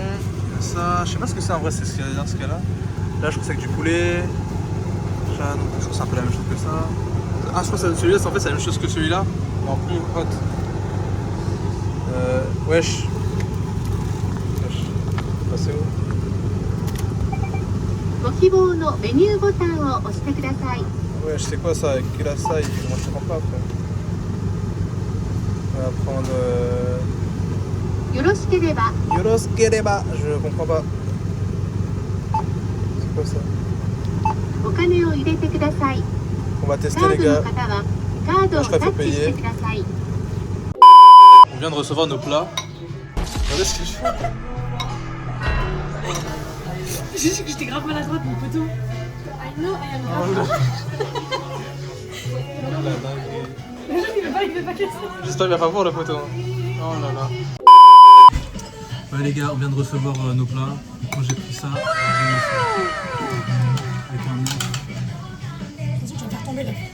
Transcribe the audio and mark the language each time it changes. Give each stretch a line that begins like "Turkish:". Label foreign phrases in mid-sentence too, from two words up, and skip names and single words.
French: Ça, je sais pas ce que c'est en vrai, c'est ce qu'il y a dans ce cas-là. Là, je crois que c'est avec du poulet. Ça, donc, je crois que c'est un peu la même chose que ça. Ah, je crois que celui-là, en fait, c'est la même chose que celui-là, mais en plus hot. Wesh. Passez où?
Japanese: ご希望のメニューボタンを押してください。
French: Wesh, c'est quoi ça? Kirasai, moi je comprends pas après. On va prendre.
Japanese: よろしければ
French: Yoroskereba, je comprends pas. C'est quoi ça?
Japanese: お金を入れてください。
French: On va
Japanese: カ
French: tester
Japanese: ー
French: les
Japanese: ドの
French: gars.
Japanese: 方はカードをタッチしてください。
French: On vient de recevoir nos plats. Regardez ce que je fais. J'ai dit que j'étais grave maladroite, mon poteau.
English: I know, I am grave.
French: Il veut pas casser. J'espère qu'il va pas voir le poteau. Oh là là. Ouais les gars, on vient de recevoir nos plats. Moi j'ai pris ça. Avec un œuf. Attention, tu vas me faire tomber là.